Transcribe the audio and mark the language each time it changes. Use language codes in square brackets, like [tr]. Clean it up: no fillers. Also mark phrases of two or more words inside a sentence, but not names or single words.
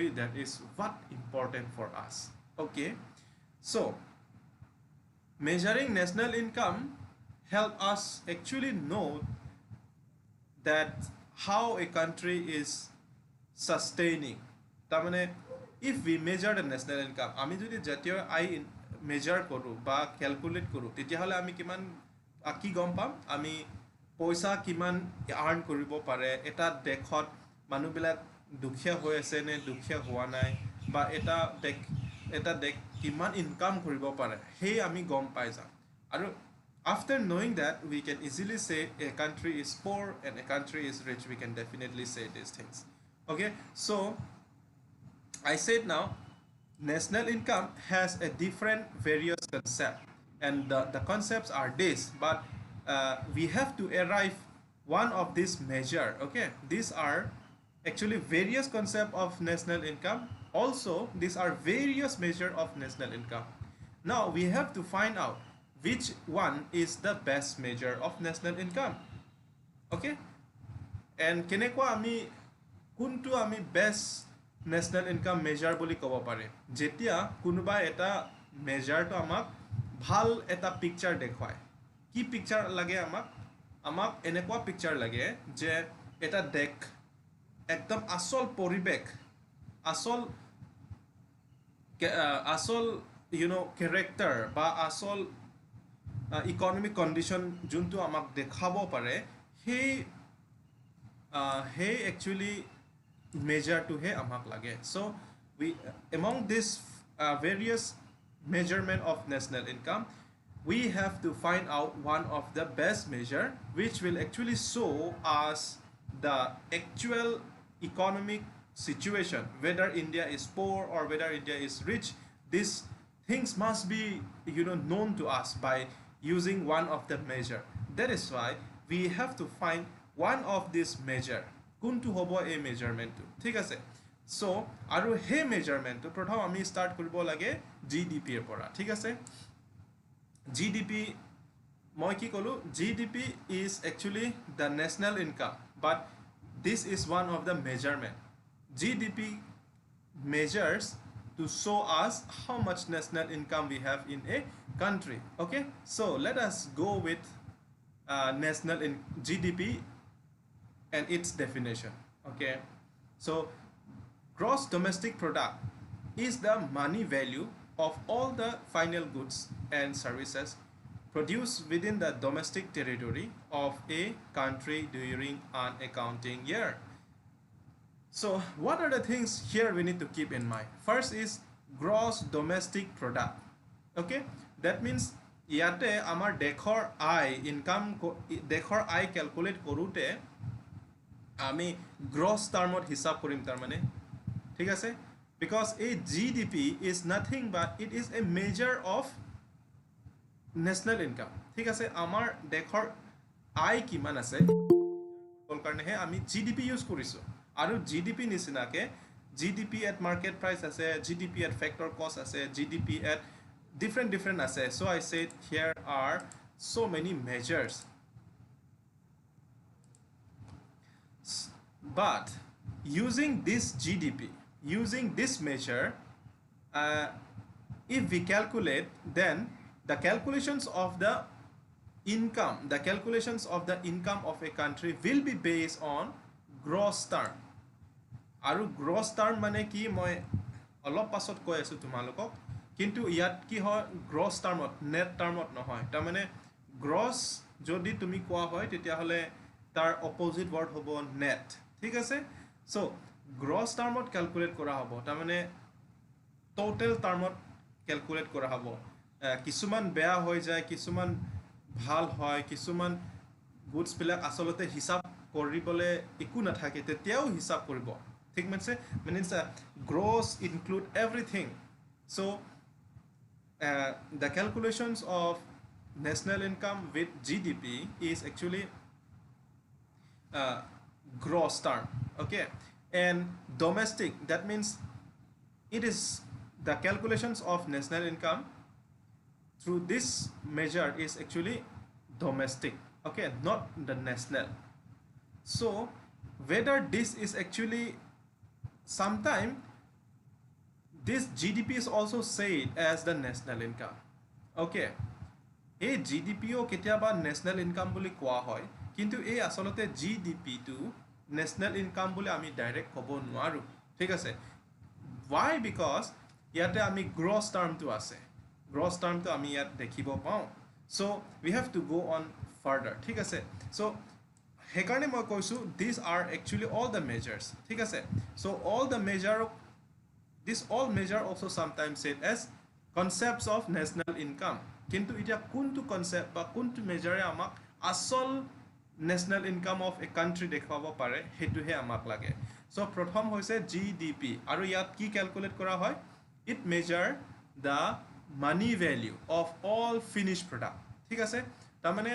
[en] That is what important for us. Okay, so measuring national income help us actually know that how a country is sustaining. তাৰমানে if we measure the national income, [as] আমি যদি জাতীয় আয় মেজাৰ কৰোঁ বা ক্যালকুলেট কৰোঁ তেতিয়াহ'লে আমি কিমান কি গম পাম আমি পইচা কিমান আৰ্ন কৰিব পাৰে, এটা দেশত মানুহবিলাক দুখীয়া হৈ আছে নে দুখীয়া হোৱা নাই, বা এটা দেশ কিমান ইনকাম কৰিব পাৰে সেই আমি গম পাই যাম. [en] আৰু after knowing that we can easily say a country is poor and a country is rich. We can definitely say these things. Okay, so I said now national income has a different various concept, and the concepts are this, but we have to arrive one of this measure. Okay, these are actually various concept of national income. Also these are various measure of national income. Now we have to find out which one is the best measure of national income. Okay, and [as] কেনেকুৱা আমি কোনটো আমি [en] best national income measure [as] বুলি ক'ব পাৰে যেতিয়া কোনোবা এটা মেজাৰটো আমাক ভাল এটা পিকচাৰ দেখুৱায়. কি পিকচাৰ লাগে আমাক এনেকুৱা পিকচাৰ লাগে যে এটা দেশ একদম আসল পৰিৱেশ, আসল কেৰেক্টাৰ বা আসল [en] economic condition [as] যোনটো আমাক দেখাব পাৰে সেই একচুৱেলি measure টো হে আমাক লাগে. [en] So we among this various measurement of national income we have to find out one of the best measure which will actually show us the actual economic situation, whether India is poor or whether India is rich. These things must be known to us by using one of the measure. That is why we have to find one of this measure. [as] কোনটো হ'ব এই মেজাৰমেণ্টটো. ঠিক আছে, সো আৰু সেই মেজাৰমেণ্টটো প্ৰথম আমি ষ্টাৰ্ট কৰিব লাগে জিডিপি ৰ পৰা. [en] ঠিক আছে, জিডিপি মই কি ক'লো, GDP is actually the national income, but this is one of the measurement. জিডিপি measures to show us how much national income we have in a country. Okay, so let us go with national GDP and its definition. Okay, so gross domestic product is the money value of all the final goods and services produced within the domestic territory of a country during an accounting year. So what are the things here we need to keep in mind? First is gross domestic product okay that means [as] ইয়াতে আমাৰ দেশৰ আয় ইনকাম দেশৰ আয় কেলকুলেট কৰোঁতে আমি [en] gross termত [as] হিচাপ কৰিম তাৰমানে ঠিক আছে [en] বিকজ এই GDP is nothing but it is a measure of national income ঠিক [as] আছে আমাৰ দেশৰ আয় কিমান আছে কাৰণেহে আমি GDP ইউজ কৰিছোঁ আৰু GDP নিচিনাকে [en] GDP at market price আছে GDP at factor cost আছে GDP at different আছে so I said here are so many measures but using this GDP using this measure if we calculate then the calculations of the income of a country will be based on gross term [as] আৰু [en] gross term [as] মানে কি মই অলপ পাছত কৈ আছো তোমালোকক কিন্তু ইয়াত কি হয় [en] gross termত net termত [as] নহয় তাৰমানে gross যদি তুমি কোৱা হয় তেতিয়া হলে তাৰ [en] opposite word [as] হ'ব net ঠিক আছে [en] so gross termত calculate [as] কৰা হ'ব তাৰমানে [en] total termত calculate [as] কৰা হ'ব কিছুমান বেয়া হৈ যায় কিছুমান ভাল হয় কিছুমান গুডছ বিলাক আসলতে হিসাব কৰিবলে একো নাথাকে তেতিয়াও হিসাব কৰিব ঠিক মানে [en] means gross include everything so the calculations of national income with GDP is actually gross term okay and domestic that means it is the calculations of national income through this measure is actually domestic okay not the national so whether this is actually sometime this GDP is also said as the national income okay [as] এই GDP ও কেতিয়াবা national income বুলি কোৱা হয় কিন্তু এই আসলতে GDP to national income বুলি আমি ডাইৰেক্ট ক'ব নোৱাৰো ঠিক আছে [en] why because [as] ইয়াতে আমি [en] gross term [as] to আছে [en] gross term [as] to আমি ইয়াত দেখিব পাওঁ [en] so we have to go on further [as] ঠিক আছে so হেকাৰণে মই কৈছো [en] these are actually all the measures [as] ঠিক আছে so [en] all the measure this all measure also sometimes said as concepts of national income [as] কিন্তু এটা কোনটো কনসেপ্ট বা কোনটো মেজাৰে আমাক আসল [en] national income of a country [as] দেখাব পাৰে হেতুহে আমাক লাগে so প্ৰথম হৈছে GDP আৰু ইয়াত কি ক্যালকুলেট কৰা হয় [en] it measure the money value of all finished product [as] ঠিক আছে তাৰ মানে